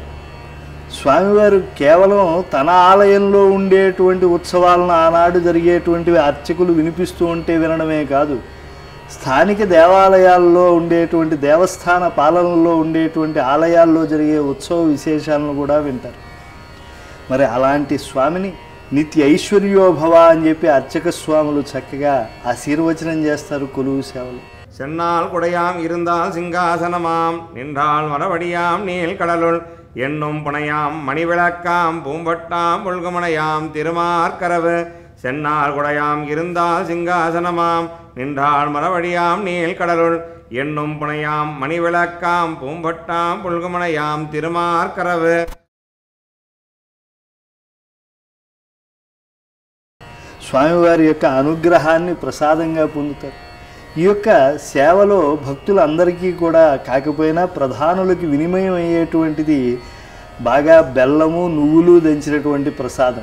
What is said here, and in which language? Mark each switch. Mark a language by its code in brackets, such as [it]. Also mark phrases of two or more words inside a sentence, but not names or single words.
[te] స్వామివారు కేవలం తన ఆలయంలో ఉండేటువంటి ఉత్సవాలను ఆనాడు జరిగేటువంటివి అర్చకులు వినిపిస్తూ ఉంటే వినడమే కాదు, స్థానిక దేవాలయాల్లో ఉండేటువంటి దేవస్థాన పాలనలో ఉండేటువంటి ఆలయాల్లో జరిగే ఉత్సవ విశేషాలను కూడా వింటారు. మరి అలాంటి స్వామిని [sa] నిత్య ఐశ్వర్యోభవ [te] అని చెప్పి అర్చక స్వాములు చక్కగా ఆశీర్వచనం చేస్తారు కొలువు సేవలు. [ta] சென்னால் குடையாம் இருந்தால் சிங்காசனமாம் நின்றால் மரவடியாம் நீல் கடலுள் எண்ணும் புனையாம் மணிவிளக்காம் பூம்பட்டாம் புல்குமனையாம் திருமார்கரவு சென்னால் குடையாம் இருந்தால் சிங்காசனமாம் நின்றால் மரவடியாம் நீல் கடலுள் எண்ணும் புனையாம் மணிவிளக்காம் பூம்பட்டாம் புல்குமனையாம் திருமார்கரவு. [te] స్వామివారి యొక్క అనుగ్రహాన్ని ప్రసాదంగా పొందుతారు. ఈ యొక్క సేవలో భక్తులందరికీ కూడా కాకపోయినా ప్రధానులకి వినిమయం అయ్యేటువంటిది బాగా బెల్లము నువ్వులు దంచినటువంటి ప్రసాదం.